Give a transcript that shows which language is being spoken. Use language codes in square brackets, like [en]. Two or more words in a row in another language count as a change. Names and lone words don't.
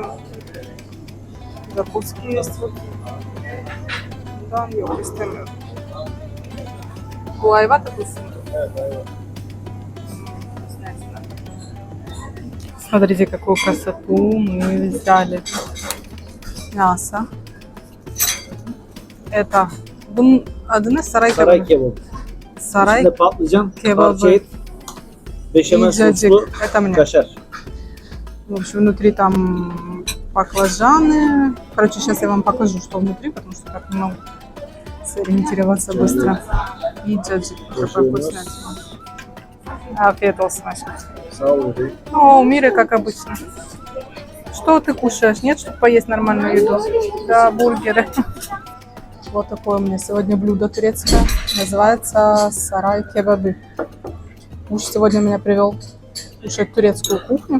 [ru] Закуски есть вот. Да, йогурт мед. Гуайва такой вкуснятина. Смотрите, какую красоту мы взяли. Мясо. Это [tr] bunun adı ne? Saray Saray kebabı. kebabı. Saray İçinde patlıcan, kebabı. parça et, beşamel [ru] и джаджик. [tr] soslu [ru] Это мне. [tr] kaşar. [ru] В общем, внутри там баклажаны. Короче, сейчас я вам покажу, что внутри, потому что так не могу сориентироваться быстро. И джаджик. Такой вкуснятина. [tr] Afiyet olsun aşkım. Sağ ol bebeğim. [ru] О, у Миры, как обычно. Что ты кушаешь? Нет, чтобы поесть нормальную еду? Да, бургеры. Вот такое у меня сегодня блюдо турецкое. Называется сарай кебабы. Муж сегодня меня привел кушать турецкую кухню.